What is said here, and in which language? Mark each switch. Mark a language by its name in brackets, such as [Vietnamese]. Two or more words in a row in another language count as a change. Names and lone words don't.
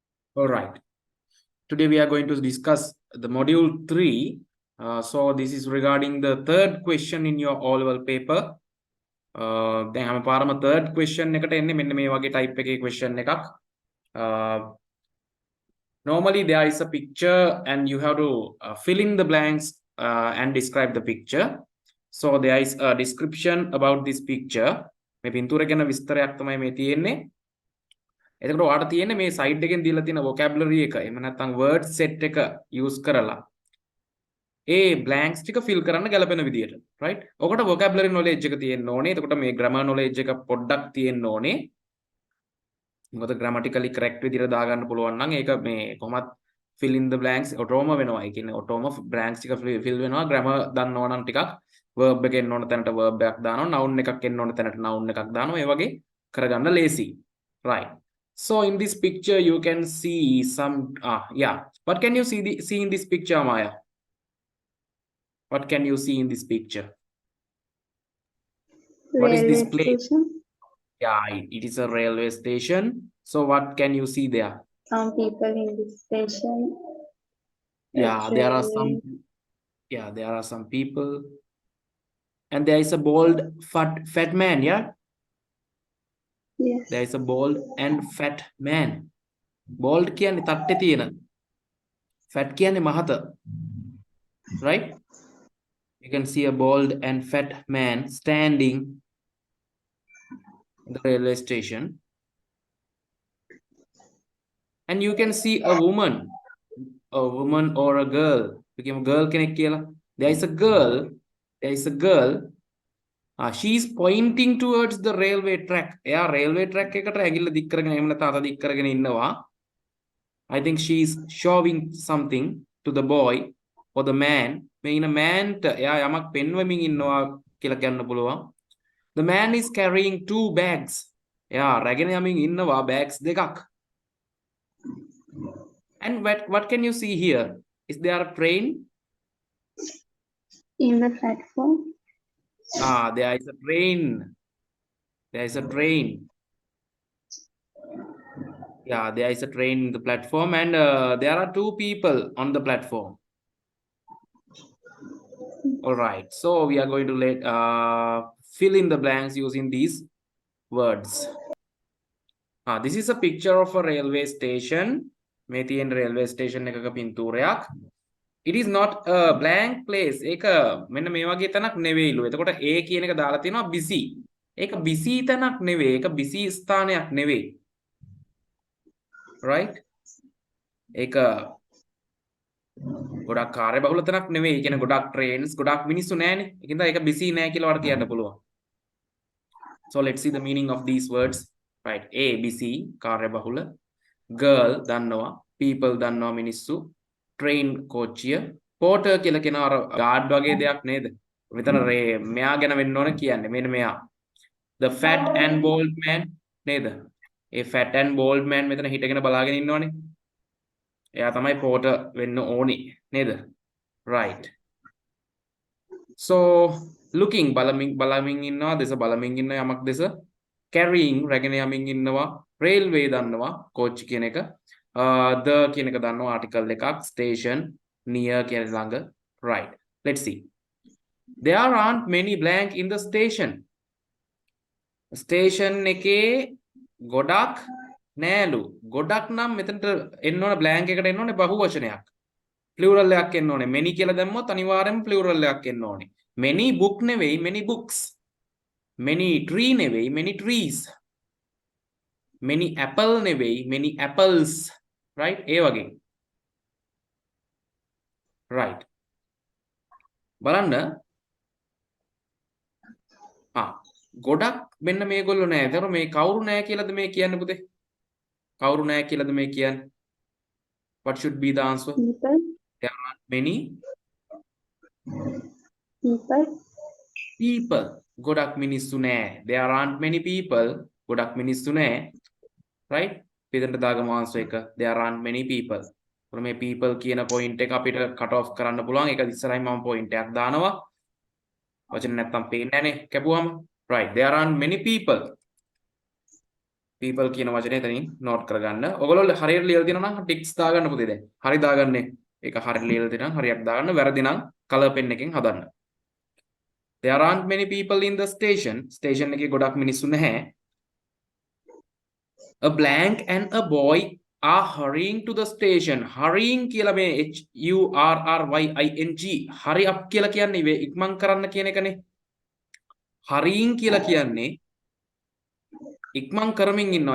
[English] All right. Today we are going to discuss the module 3. So this is regarding the third question in your O-level paper. [Sinhala] දැන් හැම පාරම [English] third question [Sinhala] එකට එන්නේ මෙන්න මේ වගේ type එකේ question එකක්. [English] Normally there is a picture and you have to fill in the blanks and describe the picture. So there is a description about this picture. [Sinhala] මේ පින්තූර ගැන විස්තරයක් තමයි මේ තියෙන්නේ. එතකොට ඔයාලට තියෙන්නේ මේ සයිඩ් එකෙන් දීලා තියෙන vocabulary එක එහෙම නැත්නම් [English] word set [Sinhala] එක use කරලා ඒ blanks ටික fill කරන්න ගැලපෙන විදියට right ඔකට vocabulary knowledge එක තියෙන්න ඕනේ එතකොට මේ [English] grammar knowledge [Sinhala] එක පොඩ්ඩක් තියෙන්න ඕනේ මොකද [English] grammatically correct [Sinhala] විදියට දාගන්න පුළුවන් නම් ඒක මේ කොහොමත් [English] fill in the blanks automata [Sinhala] වෙනවා ඒ කියන්නේ [English] automata blanks [Sinhala] ටික fill වෙනවා grammar දන්නවා නම් ටිකක් verb එක එන්න ඕන තැනට verb එකක් දානවා noun එකක් එන්න ඕන තැනට noun එකක් දානවා ඒ වගේ කරගන්න [English] lazy right. So in this picture you can see some yeah. What can you see in this picture, Maya? What can you see in this picture? What is this place? Station. Yeah, it is a railway station. So what can you see there? Some people in this station. Yeah, there are some. Yeah, there are some people, and there is a bald, fat man. Yeah. Yes. There is a bald and fat man. [Sinhala] Bald කියන්නේ තට්ටේ තියෙන. Fat කියන්නේ මහත. [English] Right? You can see a bald and fat man standing in the railway station. And you can see a woman or a girl. Became a girl [Sinhala] කෙනෙක් කියලා. [English] There is a girl. She is pointing towards the railway track. [Sinhala] එයා [English] railway track [Sinhala] එකට ඇඟිල්ල දික් කරගෙන එහෙම නැත්නම් අත දික් කරගෙන ඉන්නවා. [English] I think she is showing something to the boy or the man. [Sinhala] මේ ඉන man ට එයා යමක් පෙන්වමින් ඉන්නවා කියලා කියන්න පුළුවන්. [English] The man is carrying 2 bags. [Sinhala] එයා රැගෙන යමින් ඉන්නවා bags දෙකක්. [English] And what can you see here? Is there a train? In the platform. There is a train. There is a train. Yeah, there is a train in the platform and there are 2 people on the platform. All right, so we are going to fill in the blanks using these words. This is a picture of a railway station. [Sinhala] මේ තියෙන [English] railway station [Sinhala] එකක පින්තූරයක්. [English] It is not a blank place. [Sinhala] ඒක මෙන්න මේ වගේ තැනක් නෙවෙයිලු. එතකොට A කියන එක දාලා තියෙනවා busy. ඒක busy තැනක් නෙවෙයි. ඒක busy ස්ථානයක් නෙවෙයි. Right? ඒක ගොඩක් කාර්යබහුල තැනක් නෙවෙයි. ඒ කියන්නේ ගොඩක් trains, ගොඩක් මිනිස්සු නැහැනේ. ඒකින්ද ඒක busy නෑ කියලා වඩ කියන්න පුළුවන්. [English] So let's see the meaning of these words. Right. A busy කාර්යබහුල. Girl දන්නවා. [Sinhala] People දන්නවා මිනිස්සු. Train කෝච්චිය. Porter කියලා කියන අර guard වගේ දෙයක් නේද? මෙතන මෙයා ගැන වෙන්න ඕන කියන්නේ. මෙන්න මෙයා. The fat and bald man නේද? ඒ fat and bald man මෙතන හිටගෙන බලාගෙන ඉන්නවනේ. එයා තමයි porter වෙන්න ඕනේ නේද? [English] Right. So looking [Sinhala] බලමින් ඉන්නවා දේශ බලමින් ඉන්න යමක් දේශ carrying රැගෙන යමින් ඉන්නවා railway දන්නවා කෝච්චි කියන එක the කියන එක දන්නවා article එකක් [English] station near [Sinhala] කියන ළඟ [English] right. Let's see. There aren't many blank in the station. [Sinhala] Station එකේ ගොඩක් නෑලු. ගොඩක් නම් මෙතනට එන්න ඕන blank එකට එන්න ඕනේ බහු වචනයක්. plural එකක් එන්න ඕනේ. many කියලා දැම්මොත් අනිවාර්යෙන්ම plural එකක් එන්න ඕනේ. [English] many book නෙවෙයි many books. many tree නෙවෙයි many trees. many apple නෙවෙයි many apples. Right? [Sinhala] ඒ වගේ. Right. බලන්න ගොඩක් මෙන්න මේගොල්ලෝ නෑ. ඒතර මේ කවුරු නෑ කියලාද මේ කියන්නේ පුතේ? කවුරු නෑ කියලාද මේ කියන්නේ? [English] What should be the answer? People. There are many people. [Sinhala] ගොඩක් මිනිස්සු නෑ. [English] There aren't many people. [Sinhala] ගොඩක් මිනිස්සු නෑ. Right? පිටට දාගමු answer එක. [English] There aren't many people. [Sinhala] ඒතර මේ people කියන point එක අපිට [English] cut off [Sinhala] කරන්න පුළුවන්. ඒක ඉස්සරහින් මම point එකක් දානවා. වචන නැත්තම් පේන්නේ නැනේ කැපුවම. [English] Right, there aren't many people. [Sinhala] people කියන වචනේ එතනින් note කරගන්න. ඔයගොල්ලෝ හරියට ලියලා තියෙනවා නම් ටික්ස් දාගන්න පුතේ දැන්. හරි දාගන්නේ. ඒක හරියට ලියලා තියෙනවා හරියට දාගන්න. වැරදි නම් [English] color pen [Sinhala] එකෙන් හදන්න. [English] There aren't many people in the station. [Sinhala] Station එකේ ගොඩක් මිනිස්සු නැහැ. [English] A blank and a boy are hurrying to the station. [Sinhala] Hurrying කියලා මේ [English] HURRYING hurry up [Sinhala] කියලා කියන්නේ ඉක්මන් කරන්න කියන එකනේ. hurrying කියලා කියන්නේ ඉක්මන් කරමින් ඉන්නවා.